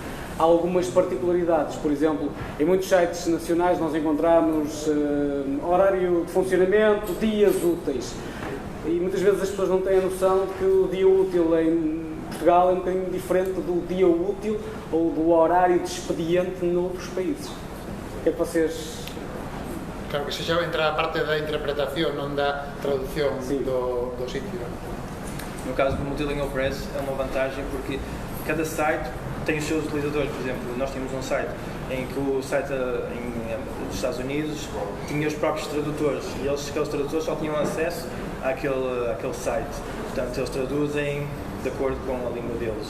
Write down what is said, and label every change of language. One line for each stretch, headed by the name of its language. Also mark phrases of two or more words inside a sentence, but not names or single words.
Portuguese: Há algumas particularidades, por exemplo, em muitos sites nacionais nós encontramos horário de funcionamento, dias úteis, e muitas vezes as pessoas não têm a noção de que o dia útil em Portugal é um bocadinho diferente do dia útil ou do horário de expediente noutros países. O que é que vocês...
Galician: Claro que se xa entra a parte da interpretación, non da traducción do sitio.
Portuguese: No caso do Multilingual Press é uma vantagem porque cada site tem os seus utilizadores. Por exemplo, nós tínhamos um site em que o site dos Estados Unidos tinha os próprios tradutores e aqueles tradutores só tinham acesso àquele site. Portanto, eles traduzem de acordo com a língua deles.